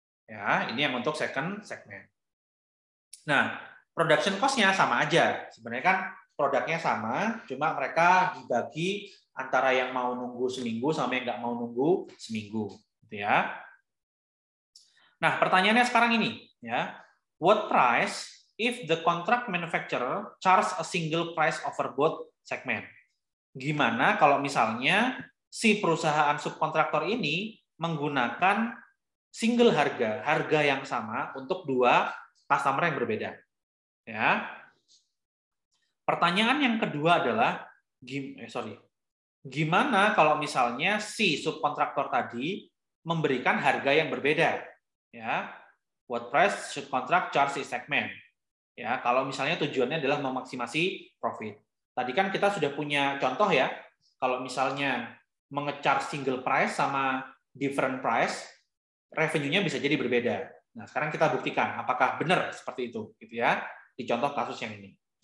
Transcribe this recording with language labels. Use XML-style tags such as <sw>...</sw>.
<id>Ya, ini yang untuk second segment. Nah, production cost-nya sama aja. Sebenarnya kan produknya sama, cuma mereka dibagi antara yang mau nunggu seminggu sama yang nggak mau nunggu seminggu. Gitu ya. Nah, pertanyaannya sekarang ini, ya.</id> <en>What price if the contract manufacturer charge a single price over both segment?</en> <id>Gimana kalau misalnya si perusahaan subkontraktor ini menggunakan single harga yang sama untuk dua customer yang berbeda. Ya. Pertanyaan yang kedua adalah, gimana kalau misalnya si subkontraktor tadi memberikan harga yang berbeda?</id> <en>Ya, what price should contract charge is segment?</en> <id>Ya, kalau misalnya tujuannya adalah memaksimasi profit. Tadi kan kita sudah punya contoh ya, kalau misalnya mengecharge single price sama different price, revenue-nya bisa jadi berbeda. Nah, sekarang kita buktikan apakah benar seperti itu, gitu ya, di contoh kasus yang ini.</id>